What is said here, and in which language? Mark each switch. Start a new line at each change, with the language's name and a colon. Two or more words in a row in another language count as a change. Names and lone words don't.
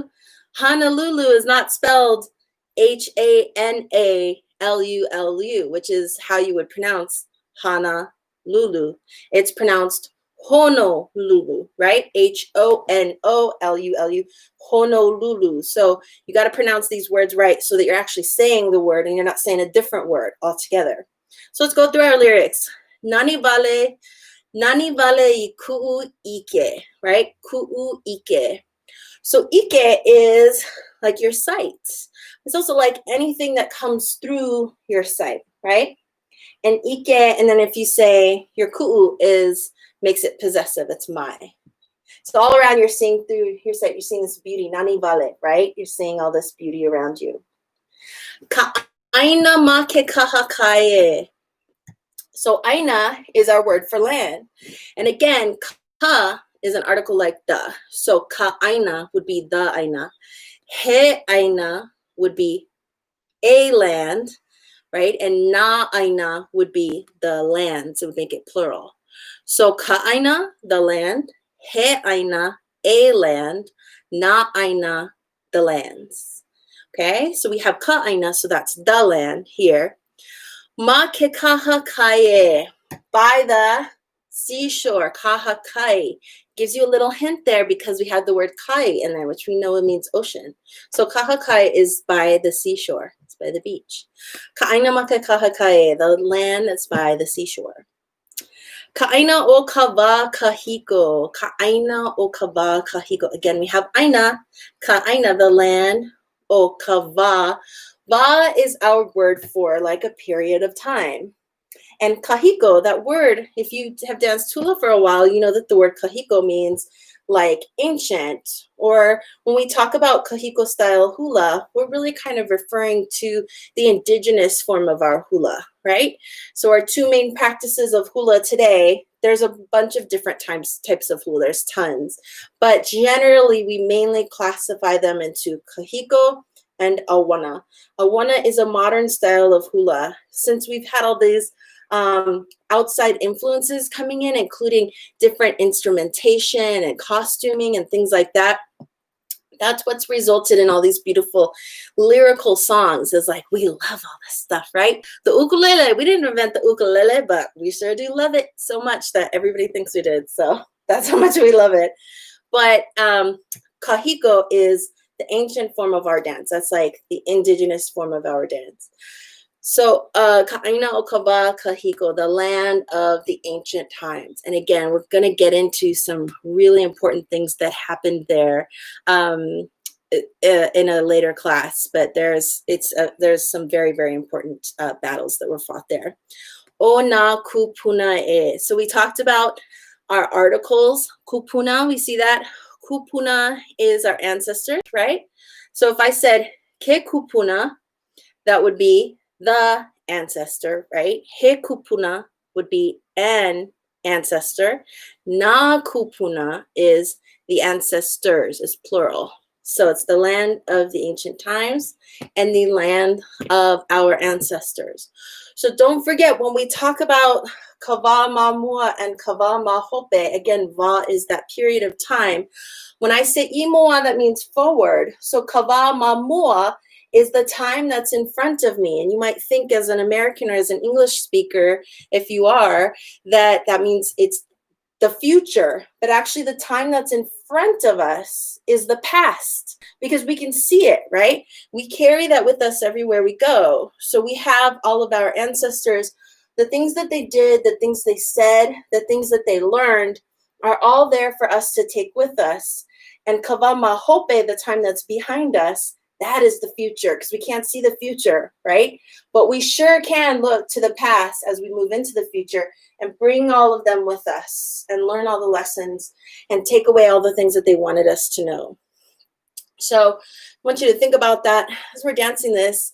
English: Honolulu is not spelled Hanalulu, which is how you would pronounce Honolulu. It's pronounced Honolulu, right? Honolulu, Honolulu. So you got to pronounce these words right so that you're actually saying the word and you're not saying a different word altogether. So let's go through our lyrics.
Hawaiian: Nani vale Nani vale I ku'u ike,
English: right?
Hawaiian: Ku'u ike.
English: So ike is like your sight. It's also like anything that comes through your sight, right? And ike, and then if you say your ku'u is, makes it possessive, it's my. So all around you're seeing through your sight, you're seeing this beauty,
Hawaiian: nani vale,
English: right? You're seeing all this beauty around you.
Hawaiian: ʻaina ma ke kaha kae.
English: So ʻaina is our word for land. And again, ka is an article like the. So
Hawaiian: ka ʻaina
English: would be the ʻaina.
Hawaiian: He ʻaina
English: would be a land, right? And
Hawaiian: na ʻaina
English: would be the lands. It would make it plural.
Hawaiian: So ka ʻaina,
English: the land.
Hawaiian: He ʻaina,
English: a land.
Hawaiian: Na ʻaina,
English: the lands. Okay, so we have
Hawaiian: ka ʻaina,
English: so that's the land here.
Hawaiian: Ma ke kaha kae,
English: by the seashore,
Hawaiian: kaha kai.
English: Gives you a little hint there because we have the word kai in there, which we know it means ocean. So
Hawaiian: kaha kai
English: is by the seashore, it's by the beach.
Hawaiian: Ka'aina ma ke kaha kai,
English: the land that's by the seashore.
Hawaiian: Ka'aina o kava kahiko, ka'aina o kava kahiko.
English: Again, we have
Hawaiian: ʻaina, ka'aina,
English: the land,
Hawaiian: o kava.
English: Va is our word for like a period of time. And kahiko, that word, if you have danced hula for a while, you know that the word kahiko means like ancient. Or when we talk about kahiko style hula, we're really kind of referring to the indigenous form of our hula, right? So our two main practices of hula today, there's a bunch of different types of hula, there's tons. But generally, we mainly classify them into kahiko and ʻauana. ʻauana is a modern style of hula. Since we've had all these outside influences coming in, including different instrumentation and costuming and things like that, that's what's resulted in all these beautiful lyrical songs. Is like, we love all this stuff, right? The ukulele, we didn't invent the ukulele, but we sure do love it so much that everybody thinks we did. So that's how much we love it. But kahiko is the ancient form of our dance. That's like the indigenous form of our dance.
Hawaiian: So ka'aina o kava kahiko,
English: the land of the ancient times. And again, we're going to get into some really important things that happened there in a later class. But there's some very, very important battles that were fought there.
Hawaiian: O na kupuna e.
English: So we talked about our articles. Kupuna, we see that. Kupuna is our ancestors, right? So if I said
Hawaiian: ke kupuna,
English: that would be the ancestor, right?
Hawaiian: He kupuna
English: would be an ancestor.
Hawaiian: Na kupuna
English: is the ancestors, is plural. So it's the land of the ancient times and the land of our ancestors. So don't forget, when we talk about
Hawaiian: kava mamua
English: and
Hawaiian: kava mahope,
English: again, va is that period of time. When I say imoa, that means forward. So
Hawaiian: kava mamua
English: is the time that's in front of me. And you might think as an American or as an English speaker, if you are, that means it's the future. But actually the time that's in front of us is the past, because we can see it, right? We carry that with us everywhere we go. So we have all of our ancestors, the things that they did, the things they said, the things that they learned are all there for us to take with us.
Hawaiian: And kava mahope,
English: the time that's behind us, that is the future, because we can't see the future, right? But we sure can look to the past as we move into the future and bring all of them with us and learn all the lessons and take away all the things that they wanted us to know. So I want you to think about that as we're dancing this.